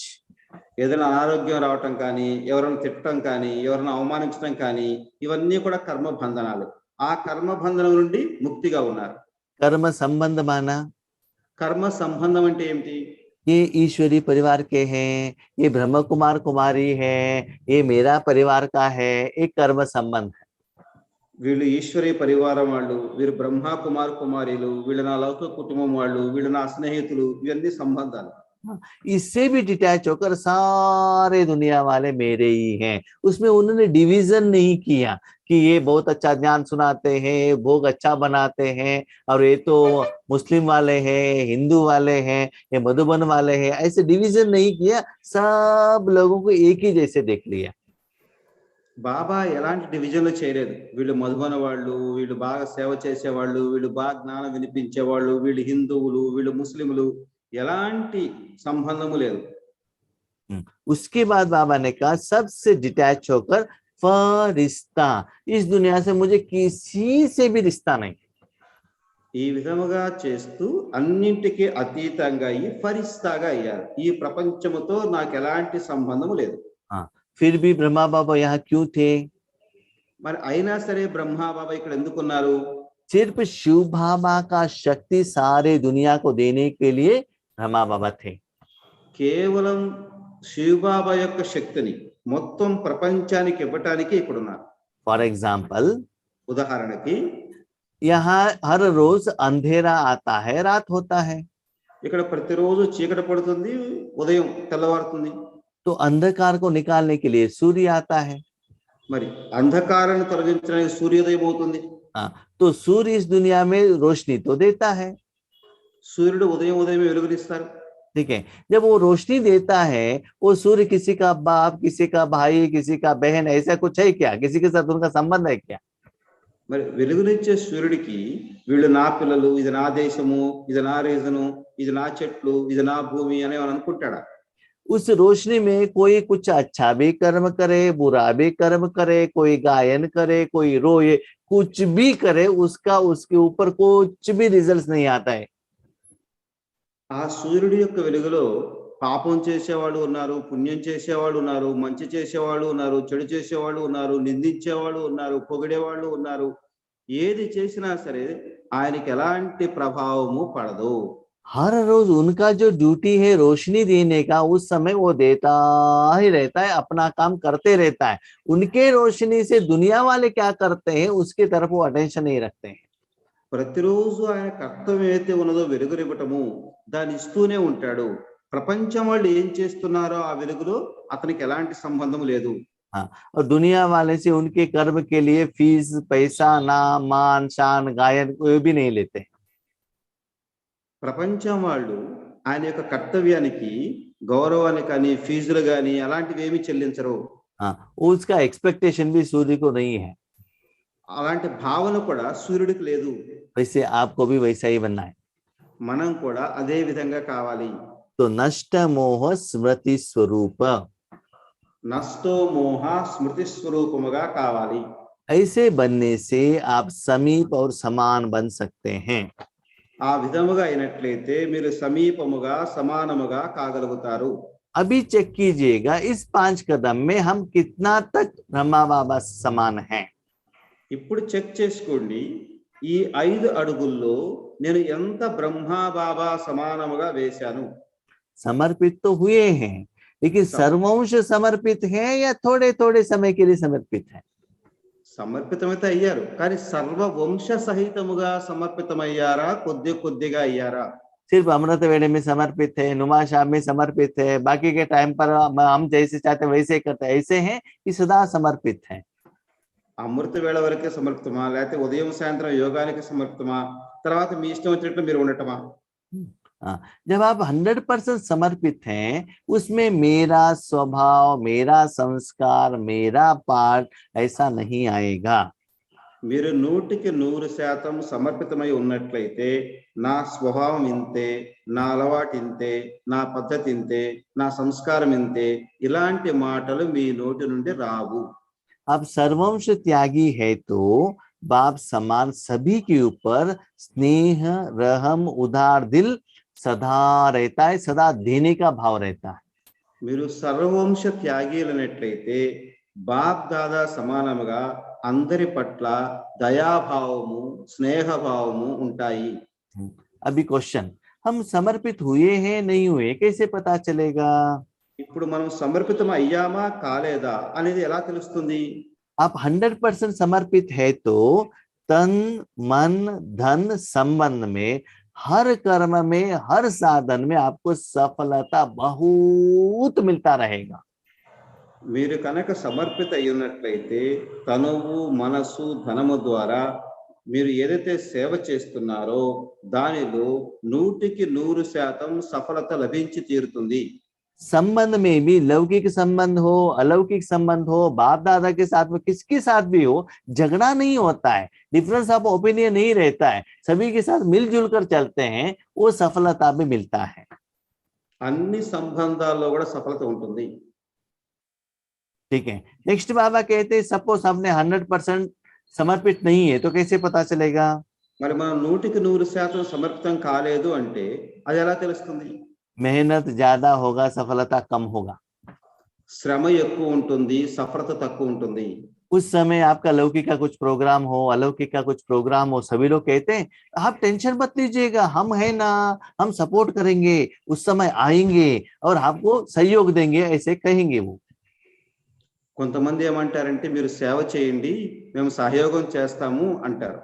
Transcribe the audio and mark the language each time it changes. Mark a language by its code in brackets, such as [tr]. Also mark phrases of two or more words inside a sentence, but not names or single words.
[te] ఏదైనా అనారోగ్యం రావటం కానీ, ఎవరైనా తిట్టడం కానీ, ఎవరైనా అవమానించడం కానీ, ఇవన్నీ కూడా కర్మ బంధనాలు. ఆ కర్మ బంధనం నుండి ముక్తిగా ఉన్నారు. [hi] कर्म संबंध माना, [te] కర్మ సంబంధం అంటే ఏమిటి? [hi] ये ईश्वरी परिवार के हैं, ये ब्रह्म कुमार कुमारी है, ये मेरा परिवार का है, एक कर्म संबंध है. [te] వీళ్ళు ఈశ్వరీ పరివారం వాళ్ళు, వీరు బ్రహ్మ కుమార్ కుమారీలు, వీళ్ళు నా లౌకిక కుటుంబం వాళ్ళు, వీళ్ళు నా స్నేహితులు, ఇవన్నీ సంబంధాలు. [hi] इससे भी डिटैच होकर सारे दुनिया वाले मेरे ही हैं. उसमें उन्होंने डिवीजन नहीं किया कि ये बहुत अच्छा ज्ञान सुनाते हैं, भोग अच्छा बनाते हैं, और ये तो मुस्लिम वाले हैं, हिंदू वाले हैं, ये मधुबन वाले हैं, ऐसे डिवीजन नहीं किया, सब लोगों को एक ही जैसे देख लिया. [te] బాబా ఎలాంటి డివిజన్లు చేయలేదు. వీళ్ళు మధుబన వాళ్ళు, వీళ్ళు బాగా సేవ చేసేవాళ్ళు, వీళ్ళు బాగా జ్ఞానం వినిపించేవాళ్ళు, వీళ్ళు హిందువులు, వీళ్ళు ముస్లింలు, ఎలాంటి సంబంధము లేదు. [hi] उसके बाद बाबा ने कहा सबसे डिटैच होकर फरिश्ता, इस दुनिया से मुझे किसी से भी रिश्ता नहीं. [te] ఈ విధముగా చేస్తూ అన్నింటికి అతీతంగా అయ్యి ఫరిస్తాగా అయ్యారు. ఈ ప్రపంచముతో నాకు ఎలాంటి సంబంధం లేదు. [hi] हाँ, फिर भी ब्रह्मा बाबा यहाँ क्यों थे? [te] మరి అయినా సరే బ్రహ్మా బాబా ఇక్కడ ఎందుకున్నారు? [hi] सिर्फ शिव बाबा का शक्ति सारे दुनिया को देने के लिए ब्रह्मा बाबा थे। [te] కేవలం శివబాబా యొక్క శక్తిని మొత్తం ప్రపంచానికి ఇవ్వటానికి ఇక్కడ ఉన్నారు. [en] for example, [te] ఉదాహరణకి [hi] यहाँ हर रोज अंधेरा आता है, रात होता है, [te] ఇక్కడ ప్రతిరోజు చీకటి పడుతుంది, ఉదయం తెల్లవారుతుంది. [hi] तो अंधकार को निकालने के लिए सूर्य आता है। [te] మరి అంధకారాన్ని తొలగించడానికి సూర్యోదయం అవుతుంది. [hi] हाँ, तो सूर्य इस दुनिया में रोशनी तो देता है, [te] సూర్యుడు ఉదయం ఉదయమే వెలుగునిస్తారు. [hi] ठीक है। जब वो रोशनी देता है, वो सूर्य किसी का बाप, किसी का भाई, किसी का बहन, ऐसा कुछ है क्या? किसी के साथ उनका संबंध है क्या? [te] మరి వెలుగునిచ్చే సూర్యుడికి వీళ్ళు నా పిల్లలు, ఇది నా దేశము, ఇది నా రీజను, ఇది నా చెట్లు, ఇది నా భూమి అని అనుకుంటాడా? [hi] उस रोशनी में कोई कुछ अच्छा भी कर्म करे, बुरा भी कर्म करे, कोई गायन करे, कोई रोए, कुछ भी करे, उसका उसके ऊपर कुछ भी रिजल्ट नहीं आता है। [te] ఆ సూర్యుడి యొక్క వెలుగులో పాపం చేసేవాళ్ళు ఉన్నారు, పుణ్యం చేసేవాళ్ళు ఉన్నారు, మంచి చేసేవాళ్ళు ఉన్నారు, చెడు చేసేవాళ్ళు ఉన్నారు, నిందించేవాళ్ళు ఉన్నారు, పొగిడేవాళ్ళు ఉన్నారు. ఏది చేసినా సరే ఆయనకి ఎలాంటి ప్రభావము పడదు. [hi] हर रोज उनका जो ड्यूटी है रोशनी देने का, उस समय वो देता ही रहता है, अपना काम करते रहता है। उनके रोशनी से दुनिया वाले क्या करते हैं उसकी तरफ वो अटेंशन नहीं रखते हैं। [te] ప్రతిరోజు ఆయన కర్తవ్యం ఏదైతే ఉన్నదో వెలుగునివ్వటము, దాన్ని ఇస్తూనే ఉంటాడు. ప్రపంచం వాళ్ళు ఏం చేస్తున్నారో ఆ వెలుగులో అతనికి ఎలాంటి సంబంధం లేదు. [hi] हाँ, और दुनिया वाले से उनके कर्म के लिए फीस, पैसा, नाम, मान, शान, गायन कोई भी नहीं लेते। [te] ప్రపంచం వాళ్ళు ఆయన యొక్క కర్తవ్యానికి గౌరవాన్ని కానీ ఫీజులు కానీ అలాంటివి ఏమి చెల్లించరు. [hi] हाँ, उसका एक्सपेक्टेशन भी सूर्य को नहीं है। [te] అలాంటి భావన కూడా సూర్యుడికి లేదు. [hi] वैसे आपको भी वैसा ही बनना है। [te] మనం కూడా అదే విధంగా కావాలి. [hi] तो नष्ट मोह स्मृति स्वरूप, [te] నష్టో మోహ స్మృతి స్వరూపముగా కావాలి. [hi] ऐसे बनने से आप समीप और समान बन सकते हैं। [te] ఆ విధముగా అయినట్లయితే మీరు సమీపముగా సమానముగా కాగలుగుతారు. [hi] अभी चेक कीजिएगा इस 5 कदम में हम कितना तक ब्रह्मा बाबा समान हैं। [te] ఇప్పుడు చెక్ చేసుకోండి, ఈ 5 అడుగుల్లో నేను ఎంత బ్రహ్మా బాబా సమానముగా వేశాను. [hi] समर्पित तो हुए हैं, लेकिन सर्वंश समर्पित हैं या थोड़े थोड़े समय के लिए समर्पित हैं? [te] సమర్పితమైతే అయ్యారు, కానీ సర్వ వంశ సహితముగా సమర్పితమయ్యారా, కొద్ది కొద్దిగా అయ్యారా? [hi] सिर्फ अमृत वेले में समर्पित है, नुमा शाम में समर्पित है, बाकी के टाइम पर हम जैसे चाहते वैसे करते हैं, ऐसे हैं कि सदा समर्पित हैं? [te] అమృత వేళ వరకే సమర్పితమా, లేకపోతే ఉదయం సాయంత్రం యోగానికి సమర్పితమా, తర్వాత మీ ఇష్టం వచ్చినట్లు మీరు ఉండటమా? [hi] जब आप 100% समर्पित हैं, उसमें मेरा स्वभाव, मेरा संस्कार, मेरा पाठ ऐसा नहीं आएगा। [te] మీరు 100% సమర్పితమై ఉన్నట్లయితే నా స్వభావం ఇంతే, నా అలవాటు ఇంతే, నా పద్ధతి ఇంతే, నా సంస్కారం ఇంతే, ఇలాంటి మాటలు మీ నోటి నుండి రావు. [hi] आप सर्वंश त्यागी है तो बाप समान सभी के ऊपर स्नेह, रहम, उदार दिल सदा रहता है, सदा देने का भाव रहता है। [te] మీరు సర్వవంశ త్యాగీలైనట్లయితే బాప్ దాదా సమానముగా అందరి పట్ల దయాభావము, స్నేహభావము ఉంటాయి. [hi] अभी क्वेश्चन, हम समर्पित हुए हैं नहीं हुए कैसे पता चलेगा? [te] ఇప్పుడు మనం సమర్పితం అయ్యామా కాలేదా అనేది ఎలా తెలుస్తుంది? [hi] आप 100% समर्पित है तो तन, मन, धन संबंध में, हर कर्म में, हर साधन में आपको सफलता बहुत मिलता रहेगा। [te] మీరు కనుక సమర్పిత అయి ఉన్నట్లయితే తనువు, మనసు, ధనము ద్వారా మీరు ఏదైతే సేవ చేస్తున్నారో దానిలో 100% సఫలత లభించి తీరుతుంది. [hi] संबंध में भी लौकिक संबंध हो, अलौकिक संबंध हो, बाप दादा के साथ में किसके साथ भी हो, झगड़ा नहीं होता है, [en] difference of opinion [hi] नहीं रहता है, सभी के साथ मिलजुल कर चलते हैं, वो सफलता भी मिलता है। [te] అన్ని సంబంధాల్లో కూడా సఫలత ఉంటుంది. [hi] ठीक है, नेक्स्ट बाबा कहते हैं सपोज हमने 100% समर्पित नहीं है तो कैसे पता चलेगा? [te] మరి మనం 100% సమర్పితం కాలేదు అంటే అది ఎలా తెలుస్తుంది? [hi] मेहनत ज्यादा होगा, सफलता कम होगा। [te] శ్రమ ఎక్కువ ఉంటుంది, సఫలత తక్కువ ఉంటుంది. [hi] उस समय आपका लौकिक का कुछ प्रोग्राम हो, अलौकिक का कुछ प्रोग्राम हो, सभी लोग कहते हैं आप टेंशन मत लीजिएगा, हम है ना, हम सपोर्ट करेंगे, उस समय आएंगे और आपको सहयोग देंगे, ऐसे कहेंगे वो। [te] కొంతమంది ఏమంటారంటే మీరు సేవ చేయండి, మేము సహయోగం చేస్తాము అంటారు.